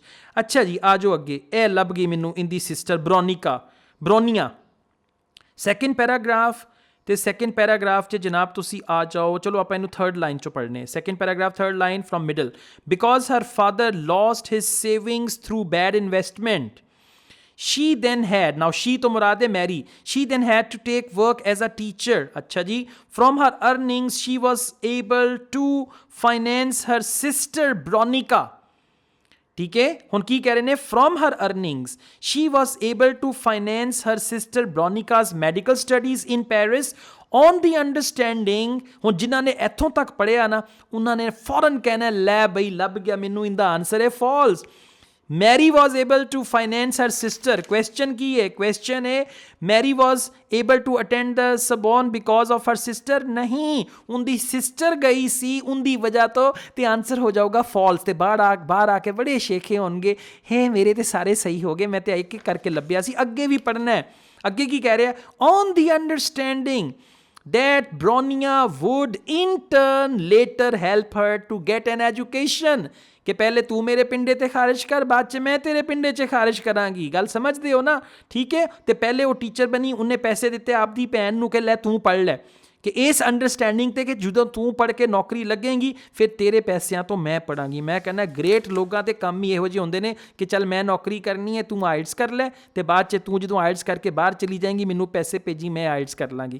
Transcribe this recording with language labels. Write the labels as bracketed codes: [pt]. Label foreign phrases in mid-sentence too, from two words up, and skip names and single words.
[pa] ਅੱਛਾ ਜੀ ਆ ਜਾਓ ਅੱਗੇ, ਇਹ ਲੱਭ ਗਈ ਮੈਨੂੰ ਇਹਦੀ ਸਿਸਟਰ ਬਰੋਨੀਆ। [en] second paragraph [pa] ਤੇ [en] second paragraph [pa] 'ਚ ਜਨਾਬ ਤੁਸੀਂ ਆ ਜਾਓ, ਚਲੋ ਆਪਾਂ ਇਹਨੂੰ [en] third line [pa] 'ਚੋਂ ਪੜ੍ਹਨੇ। [en] second paragraph third line from middle, because her father lost his savings through bad investment she then had, now she to [pa] ਮੁਰਾਦ ਹੈ [en] Mary, she then had to take work as a teacher. [pa] ਅੱਛਾ ਜੀ, [en] from her earnings she was able to finance her sister Bronica. [hi] ठीक है, [pa] ਹੁਣ ਕੀ ਕਹਿ ਰਹੇ ਨੇ, [en] from her earnings she was able to finance her sister Bronica's medical studies in Paris on the understanding, [pa] ਹੁਣ ਜਿਨ੍ਹਾਂ ਨੇ ਇੱਥੋਂ ਤੱਕ ਪੜ੍ਹਿਆ ਨਾ ਉਹਨਾਂ ਨੇ ਫੌਰਨ ਕਹਿਣਾ ਲੈ ਬਈ ਲੱਭ ਗਿਆ ਮੈਨੂੰ, ਇਹਦਾ ਆਨਸਰ ਹੈ false. [en] Mary was able to finance her sister. [pa] Question ਕੀ ਹੈ, question ਹੈ [en] Mary was able to attend the Sorbonne because of her sister. [pa] ਨਹੀਂ, ਉਹਦੀ ਸਿਸਟਰ ਗਈ ਸੀ ਉਹਦੀ ਵਜ੍ਹਾ ਤੋਂ, ਤੇ ਆਨਸਰ ਹੋ ਜਾਊਗਾ false. ਤੇ ਬਾਹਰ ਆ ਕੇ ਬੜੇ ਸ਼ੇਖੇ ਹੋਣਗੇ, ਹੈ ਮੇਰੇ ਤੇ ਸਾਰੇ ਸਹੀ ਹੋ ਗਏ, ਮੈਂ ਤੇ ਇੱਕ ਇੱਕ ਕਰਕੇ ਲੱਭਿਆ ਸੀ। ਅੱਗੇ ਵੀ ਪੜ੍ਹਨਾ ਹੈ, ਅੱਗੇ ਕੀ ਕਹਿ ਰਿਹਾ, [en] on the understanding that Bronia would in turn later help her to get an education. [pa] ਕਿ ਪਹਿਲੇ ਤੂੰ ਮੇਰੇ ਪਿੰਡੇ ਤੇ ਖਾਰਿਜ ਕਰ, ਬਾਅਦ 'ਚ ਮੈਂ ਤੇਰੇ ਪਿੰਡੇ 'ਚ ਖਾਰਿਜ ਕਰਾਂਗੀ। ਗੱਲ ਸਮਝਦੇ ਹੋ ਨਾ, ਠੀਕ ਹੈ। ਤੇ ਪਹਿਲੇ ਉਹ ਟੀਚਰ ਬਣੀ, ਉਹਨੇ ਪੈਸੇ ਦਿੱਤੇ ਆਪਦੀ ਭੈਣ ਨੂੰ ਕਿ ਲੈ ਤੂੰ ਪੜ੍ਹ ਲੈ, ਕਿ ਇਸ ਅੰਡਰਸਟੈਂਡਿੰਗ ਤੇ ਕਿ ਜਦੋਂ ਤੂੰ ਪੜ੍ਹ ਕੇ ਨੌਕਰੀ ਲੱਗੇਗੀ ਫਿਰ ਤੇਰੇ ਪੈਸਿਆਂ ਤੋਂ ਮੈਂ ਪੜਾਂਗੀ। ਮੈਂ ਕਹਿੰਦਾ ਗ੍ਰੇਟ ਲੋਕਾਂ ਦੇ ਕੰਮ ਹੀ ਇਹੋ ਜਿਹੇ ਹੁੰਦੇ ਨੇ ਕਿ ਚੱਲ ਮੈਂ ਨੌਕਰੀ ਕਰਨੀ ਹੈ, ਤੂੰ ਆਇਲਟਸ ਕਰ ਲੈ ਤੇ ਬਾਅਦ 'ਚ ਤੂੰ ਜਦੋਂ ਆਇਲਟਸ ਕਰਕੇ ਬਾਹਰ ਚਲੀ ਜਾਏਗੀ ਮੈਨੂੰ ਪੈਸੇ ਭੇਜੀ, ਮੈਂ ਆਇਲਟਸ ਕਰ ਲਾਂਗੀ।